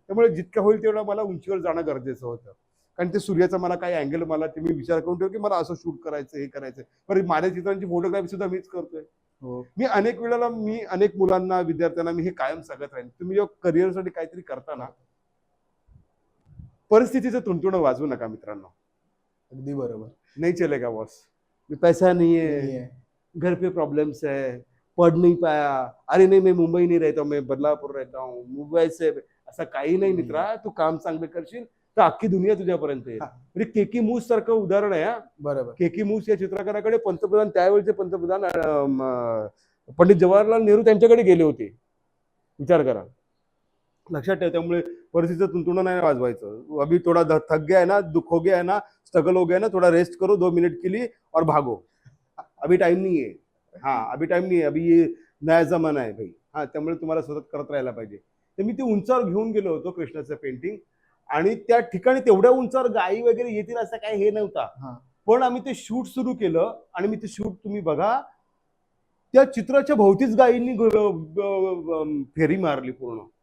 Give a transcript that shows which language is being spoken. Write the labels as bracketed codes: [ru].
[mr] त्यामुळे जितकं होईल तेवढं मला उंचीवर जाणं गरजेचं होतं, कारण ते सूर्याचा मला काही अँगल, मला ते मी विचार करून ठेव की मला असं शूट करायचं, हे करायचं. बरं, माझ्या चित्रांची फोटोग्राफी सुद्धा मीच करतोय. मी अनेक वेळेला अनेक मुलांना, विद्यार्थ्यांना मी हे कायम सांगत राहीन, तुम्ही जेव्हा करिअरसाठी काहीतरी करताना परिस्थितीचं तुणतुणं वाजवू नका मित्रांनो. अगदी बरोबर. [hi] नहीं चलेगा बॉस, पैसा नहीं है, घर पे प्रॉब्लम्स है, पढ़ नहीं पाया, अरे नहीं मैं मुंबई नहीं रहता हूँ, मैं बदलापूर रहता हूँ, मुंबई से, [mr] असं काही नाही मित्रा. तू काम चांगलं करशील तर अख्खी दुनिया तुझ्यापर्यंत येईल. म्हणजे केकी मूस सारखं उदाहरण आहे. बरोबर. केकी मूस या चित्रकाराकडे पंतप्रधान, त्यावेळेचे पंतप्रधान पंडित जवाहरलाल नेहरू त्यांच्याकडे गेले होते. विचार करा, लक्षात ठेव. त्यामुळे परिस्थितीचं तुणतुणं नाही वाजवायचं. [hi] अभी थोड़ा थक गया है ना, दुख हो गया है ना, स्ट्रगल हो गया ना, थोड़ा रेस्ट करो, 2 मिनट के लिए और भागो. अभी टाइम नहीं है. हाँ, अभी टाइम नहीं है, अभी ये नया जमाना आहे भाई. [mr] हा, त्यामुळे तुम्हाला सतत करत राहायला पाहिजे. तर मी ते उंचावर घेऊन गेलो होतो कृष्णाचं पेंटिंग, आणि त्या ठिकाणी तेवढ्या उंचावर गायी वगैरे येतील असं काही हे नव्हता. पण आम्ही ते शूट सुरू केलं, आणि मी ते शूट तुम्ही बघा, त्या चित्राच्या भोवतीच गायींनी फेरी मारली पूर्ण.